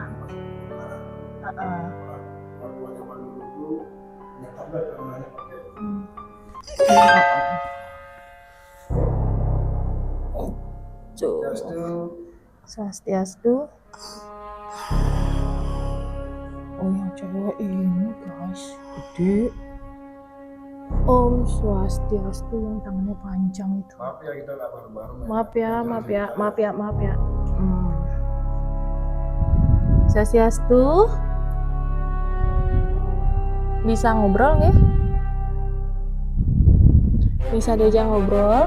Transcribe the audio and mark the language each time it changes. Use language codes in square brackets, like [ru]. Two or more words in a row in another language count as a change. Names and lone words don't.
[id] Swastiastu. Oh yang cewek ini guys, gede. Om Swastiastu yang tangannya panjang itu. Maaf ya kita nggak baru-baru. Maaf ya. Swastiastu. Bisa ngobrol nggih? Bisa diajak ngobrol?